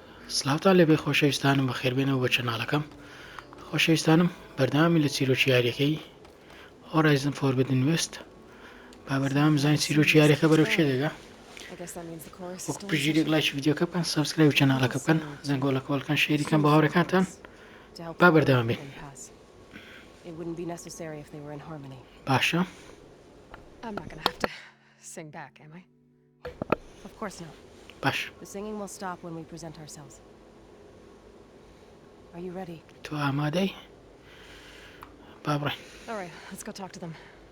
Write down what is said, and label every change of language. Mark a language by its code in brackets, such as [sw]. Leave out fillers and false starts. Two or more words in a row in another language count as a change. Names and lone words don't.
[ckb] سلااوتان لەبێ خۆشەویستانم بەخێربێنەوە بە کەناڵەکەم خۆشەویستانم بەردەوامی لە چیرۆکی یاریەکەی هۆرایزن فۆربدن وێست با بەردەوام بزانین چیرۆکی یاریەکە بەرەو چێ دەگا وەکو پشتگیریەک لایکی ڤیدیۆکە بکەن سەبسکرایب کەناڵەکە بکەن زەنگۆڵەکە بکەن شێریکەن بە هاوڕێکانتان با بەردەوام بین باشە [en] I'm not gonna have to sing back, am I? Of course not. [ckb] باش [en] The singing will stop when we present ourselves. Are you ready? [ckb] تۆ ئامادەی با بڕێین [en] All right, let's go talk to them.